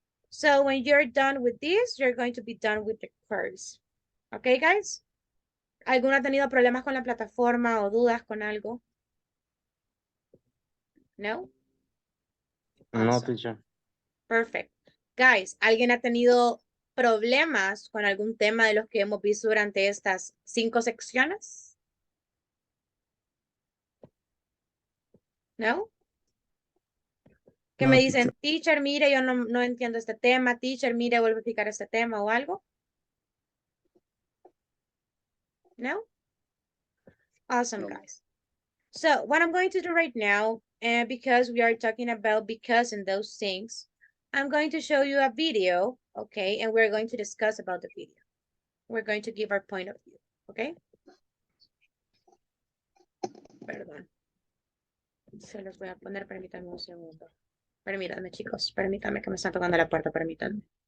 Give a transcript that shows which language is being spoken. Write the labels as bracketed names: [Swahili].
[English] So when you're done with this, you're going to be done with the course. Okay, guys? [Spanish] ¿Alguno ha tenido problemas con la plataforma o dudas con algo? No? No, [English] Awesome. teacher. Perfect. [Spanish] Guys, ¿alguien ha tenido problemas con algún tema de los que hemos visto durante estas 5 secciones? ¿No? Que me dicen, teacher, mire, yo no entiendo este tema. Teacher, mire, vuelvo a explicar este tema o algo. [English] No? Awesome, guys. So what I'm going to do right now, because we are talking about because and those things, I'm going to show you a video, okay? And we're going to discuss about the video. We're going to give our point of view, okay? [Spanish] Perdón. Se los voy a poner, permítanme un segundo. Permítanme, chicos, permítanme que me están tocando la puerta, permítanme.